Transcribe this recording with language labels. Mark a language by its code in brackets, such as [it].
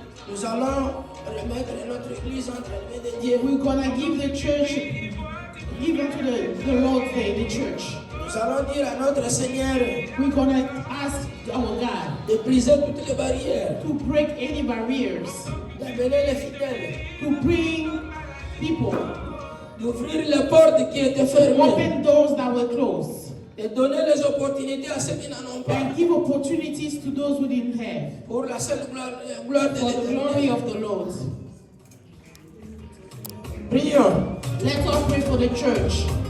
[fr] Nous allons remettre notre église entre les mains de Dieu. [en] We're going to give the church, give unto the Lord the church. [fr] Nous allons dire à notre Seigneur [en] We're going to ask our God [fr] de briser toutes les barrières, [en] to break any barriers, [fr] d'amener les fidèles, [en] to bring people, [fr] d'ouvrir les portes qui étaient fermées [en] open doors that were closed, [fr] et donner les opportunités à ceux qui n'en ont pas. [en] and give opportunities to those who didn't have, [fr] Pour la seule gloire de [en] for the glory [fr] l'Éternel. [en] of the Lord. [fr] Prions. [en] Let us pray for the church.